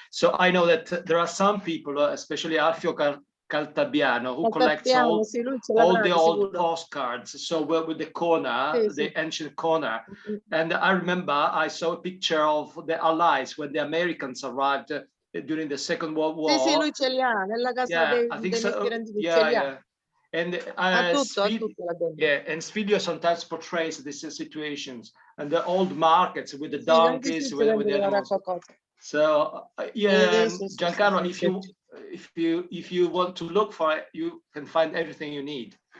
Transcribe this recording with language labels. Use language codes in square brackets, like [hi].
[en] So I know that there are some people, especially Alfio Caltabiano, who collects all the old postcards. So with the corner, the ancient corner. And I remember I saw a picture of the Allies when the Americans arrived during the Second World War. [it] Sì, lui ce li ha nella casa dei mestierenti. [en] And and Sfilio sometimes portrays these situations and the old markets with the donkeys, with the animals. So Giancarlo, if you want to look for it, you can find everything you need.